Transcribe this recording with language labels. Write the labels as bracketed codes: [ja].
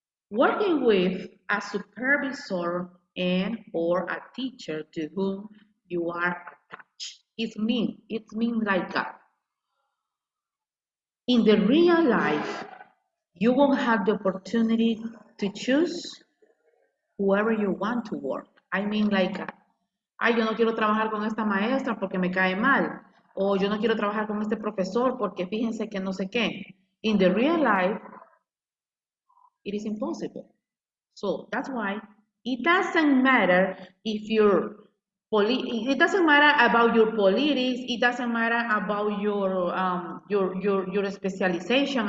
[en] Working with a supervisor and or a teacher to whom you are attached. It means like in the real life, you won't have the opportunity to choose whoever you want to work. I mean like, [es] ay, yo no quiero trabajar con esta maestra porque me cae mal. O yo no quiero trabajar con este profesor porque fíjense que no sé qué. [en] In the real life, it is impossible. So that's why it doesn't matter if it doesn't matter about your politics, it doesn't matter about your specialization.